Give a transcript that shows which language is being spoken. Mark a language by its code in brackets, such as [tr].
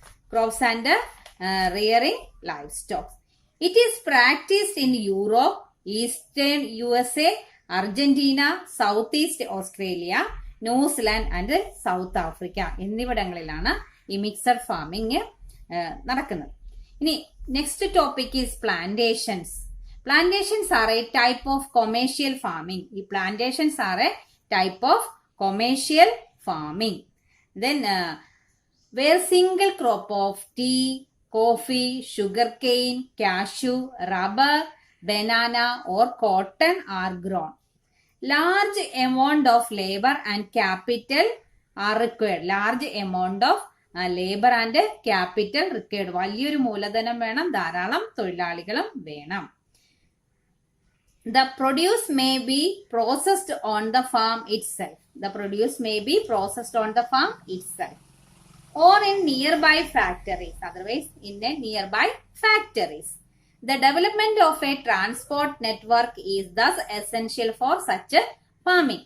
[en] Crops and rearing livestock. It is practiced in Europe, Eastern USA, Argentina, Southeast Australia, New Zealand and South Africa [ml] എന്നിവിടങ്ങളിലാണ് ഈ mixed farming നടക്കുന്നത്. [en] ഇനി next topic is plantations. Plantations are a type of commercial farming. ഈ plantations are a type of commercial farming. Then where single crop of tea, coffee, sugarcane, cashew, rubber, banana or cotton are grown. Large amount of labor and capital are required. Large amount of labor and capital required. [ml] വലിയൊരു മൂലധനം വേണം, ധാരാളം തൊഴിലാളികളും വേണം. [en] The produce may be processed on the farm itself. The produce may be processed on the farm itself. Or in nearby factories, otherwise in a nearby factories. The development of a transport network is thus essential for such a farming.